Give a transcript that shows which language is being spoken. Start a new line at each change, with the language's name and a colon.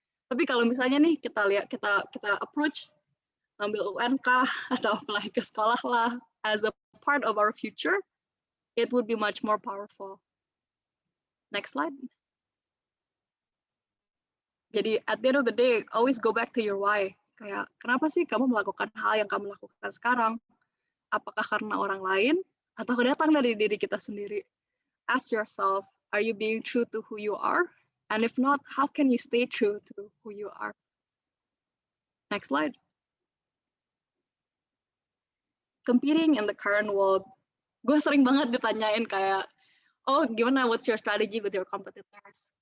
Indonesian: Tapi kalau misalnya nih kita lihat kita approach ambil UN kah atau apply ke sekolah lah
English: as a part of our future, it would be much more powerful. Next slide. Jadi at the end of the day, always go back to your why.
Indonesian: Kayak kenapa sih kamu melakukan hal yang kamu lakukan sekarang? Apakah karena orang lain atau datang dari diri kita sendiri?
English: Ask yourself, are you being true to who you are? And if not, how can you stay true to who you are? Next slide. Competing in the current world.
Indonesian: Gue sering banget ditanyain kayak, gimana,
English: what's your strategy with your competitors?